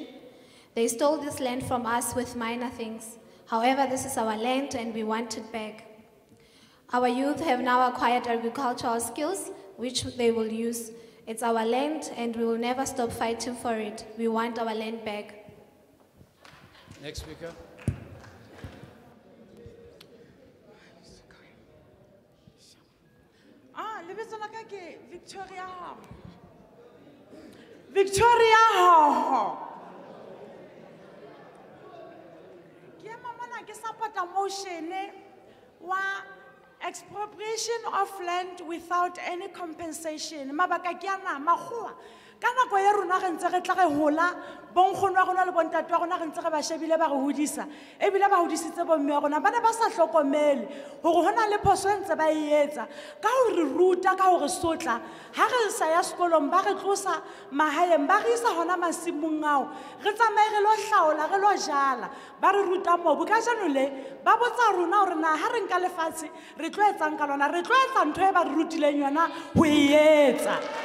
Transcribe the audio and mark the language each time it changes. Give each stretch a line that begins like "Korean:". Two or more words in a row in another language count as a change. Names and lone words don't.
English: They stole this land from us with minor things. However, this is our land and we want it back. Our youth have now acquired agricultural skills, which they will use. It's our land and we will never stop fighting for it. We want our land back. Next speaker.
Southern Sotho: Lebitso la ka ke Victoria Ho. Victoria Ho. Ke mama ke
English: support motion
Southern Sotho: wa
English: expropriation of land without any compensation.
Southern Sotho: Mabaka ke ana magwa. Kana go ya rona re ntse re tla re hola bonkgono wa rona le bontate wa rona re ntse re ba shebile ba re hodisa ebile ba hodisitse bomme wa rona ba ne ba sa hlokomele gore hona le phoso ntse ba etsa ka ho re ruta ka ho re sotla ha re sa ya sekolong ba re tlosa mahaeng ba re isa hona masimong ao re tsamaye re lo hlaola re lo jala ba re ruta mobu ka jano le ba botsa rona hore na ha re nka lefatshe re tlo etsang ka lona re tlo etsa ntho e ba re rutileng yona ho etsa.